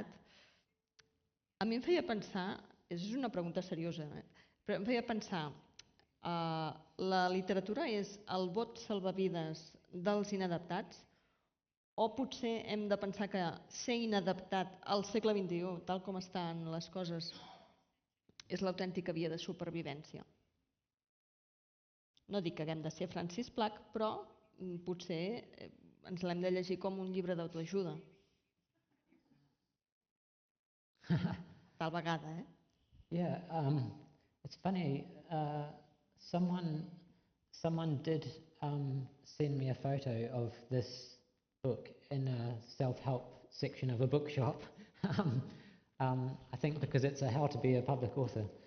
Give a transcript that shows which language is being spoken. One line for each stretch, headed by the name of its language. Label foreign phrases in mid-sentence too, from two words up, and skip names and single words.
Catalan: A mi em feia pensar, és una pregunta seriosa, però em feia pensar, la literatura és el bot salvavides dels inadaptats, o potser hem de pensar que ser inadaptat al segle XXI, tal com estan les coses, és l'autèntica via de supervivència? No dic que haguem de ser Francis Plack, però potser ens l'hem de llegir com un llibre d'autoajuda. Tal vegada, eh?
English: Yeah, it's funny. Someone did send me a photo of this book in a self-help section of a bookshop. I think because it's a how to be a public author.